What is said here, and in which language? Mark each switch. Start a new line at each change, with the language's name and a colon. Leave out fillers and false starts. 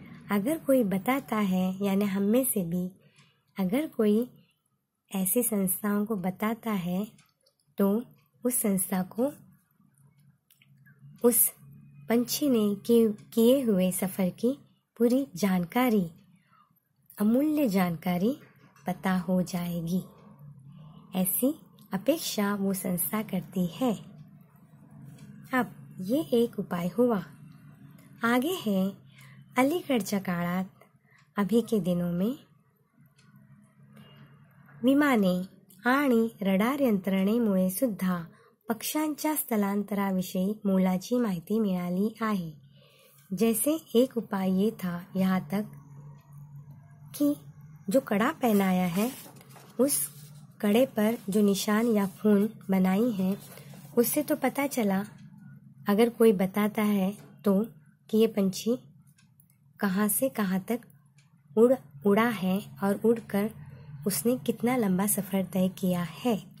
Hindi: अगर कोई बताता है यानी हम में से भी अगर कोई ऐसी संस्थाओं को बताता है तो उस संस्था को उस पंछी ने किए हुए सफ़र की पूरी जानकारी, अमूल्य जानकारी पता हो जाएगी। ऐसी अपेक्षा वो संस्था करती है। अब ये एक उपाय हुआ।
Marathi: आगे है अलीकडच्या काळात
Hindi: अभी के दिनों में
Marathi: विमाने आणि रडार यंत्रणेमुळे सुद्धा पक्ष्यांच्या स्थलांतराविषयी मोलाची माहिती मिळाली आहे।
Hindi: जैसे एक उपाय ये था यहाँ तक कि जो कड़ा पहनाया है उस कड़े पर जो निशान या खून बनाई है उससे तो पता चला, अगर कोई बताता है तो कि ये पंछी कहाँ से कहाँ तक उड़ा है और उड़कर उसने कितना लंबा सफ़र तय किया है।